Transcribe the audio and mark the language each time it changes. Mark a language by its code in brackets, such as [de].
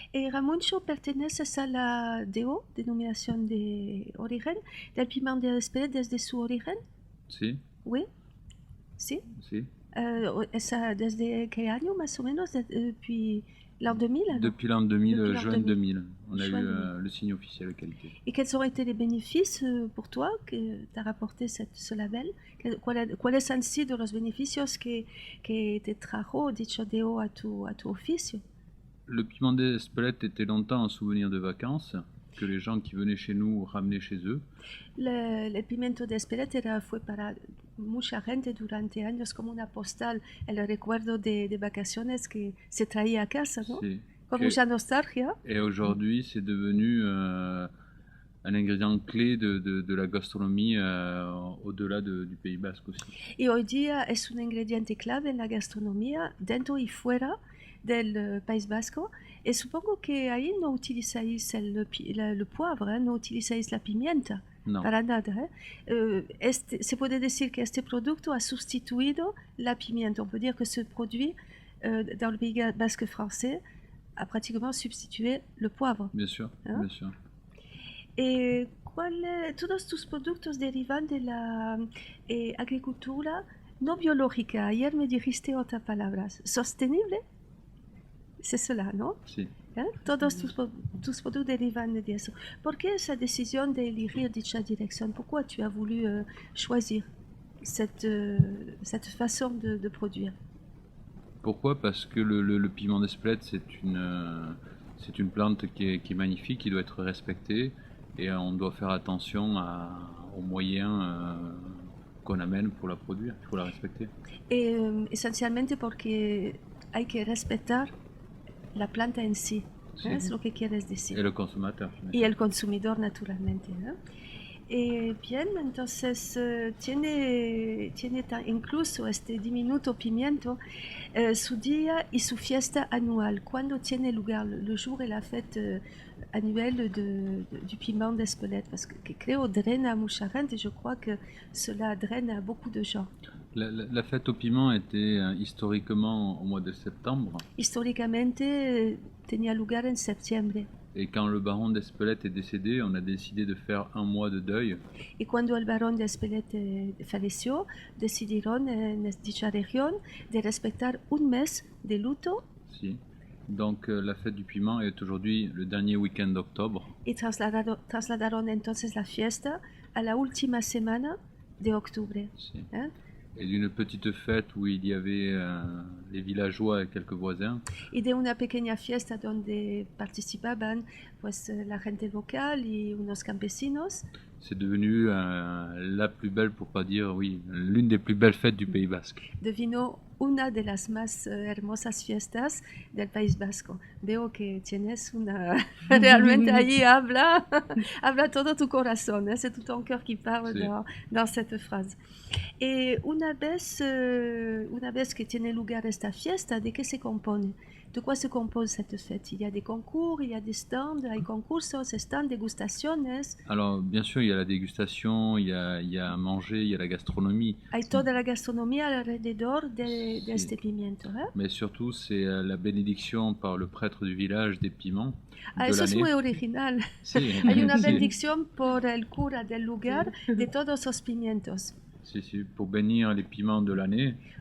[es] Ramoncho, perteneces a la DO, denominación de origen, del piment de Espelette desde su origen? Si, [fr] Oui. [es] ¿Sí? si. ¿Desde qué año más o menos? [fr] Depuis l'an 2000 alors? Depuis l'an 2000, Depuis l'an juin 2000, on a Juin eu 2000. le signe officiel de qualité. Et quels ont été les bénéfices pour toi que t'as rapporté ce label? [es] ¿Cuáles han sido los beneficios que te trajo dicho DO a tu oficio? [fr] Le piment d'Espelette était longtemps un souvenir de vacances que les gens qui venaient chez nous ramenaient chez eux. [es] El pimiento de Espelette fue para mucha gente durante años como una postal, el recuerdo de vacaciones que se traía a casa, ¿no? Si. Con Que- mucha nostalgia. [fr] Et aujourd'hui, c'est devenu un ingrédient clé de la gastronomie au-delà du Pays Basque aussi. [es] Y hoy día es un ingrediente clave en la gastronomía dentro y fuera del País Vasco. Y supongo que ahí no utilizáis [fr] le poivre, [es] ¿eh? No utilizáis la pimienta. [fr] Non, [es] Para nada. Se puede decir que este producto ha sustituido la pimienta. [fr] On peut dire que ce produit dans le Pays Basque français a pratiquement substitué le poivre. bien sûr, Hein? bien sûr. [es] ¿Y todos tus productos derivan de la agricultura no biológica? Ayer me dijiste otra palabra, sostenible. [fr] C'est cela, [es] ¿no? Si. ¿Eh? Todos tus productos derivan de eso. ¿Por qué esa decisión de elegir dicha dirección? [fr] Pourquoi tu as voulu choisir cette façon de produire? Pourquoi? Parce que le piment d'Espelette, c'est une plante qui est magnifique, qui doit être respectée, et on doit faire attention aux moyens qu'on amène pour la produire. Il faut la respecter. [es] Esencialmente porque hay que respetar la planta en sí. Sí. Es lo que quieres decir. [fr] Et le consommateur. bien [es] Y [fr] sûr. [es] el consumidor, naturalmente. ¿No? Bien, entonces tiene incluso este diminuto pimiento su día y su fiesta anual. ¿Cuándo tiene lugar [fr] le jour et la fête annuelle du piment d'Espelette? Parce que [es] creo drena mucha gente, [fr] je crois que cela draine à beaucoup de gens. La fête au piment était historiquement au mois de septembre. [es] Históricamente tenía lugar en septiembre. [fr] Et quand le baron d'Espelette est décédé, on a décidé de faire un mois de deuil. [es] Y cuando el barón de Espelette falleció, decidieron en dicha región de respetar un mes de luto Si. [fr] Donc la fête du piment est aujourd'hui le dernier week-end d'octobre. [es] y trasladaron entonces la fiesta a la última semana de octubre. Si. ¿Eh? [fr] Et d'une petite fête où il y avait les villageois et quelques voisins. [es] Y de una pequeña fiesta donde participaban pues la gente local y unos campesinos, [fr] C'est devenu la plus belle, pour pas dire, oui, l'une des plus belles fêtes du Pays Basque. [es] devino una de las más hermosas fiestas del País Vasco. Veo que tienes una... Realmente allí habla todo tu corazón, ¿eh? [fr] C'est tout ton cœur qui parle [es] Sí. [fr] dans cette phrase. [es] Et una vez que tiene lugar esta fiesta, ¿de qué se compone? [fr] ¿De quoi se compose cette fête? Il y a des concours, il y a des stands, [es] hay concursos, stands, dégustaciones, [fr] Alors, bien sûr, il y a la dégustation, il y a à manger, il y a la gastronomie, [es] hay toda la gastronomía alrededor de Sí. este pimiento, ¿eh? [fr] mais surtout, c'est la bénédiction par le prêtre du village des piments Ah, de [es] eso es [fr] l'année. [es] muy original. Si, Hay una si, bendición por el cura del lugar de todos los pimientos. [fr] si, pour bénir les piments de l'année.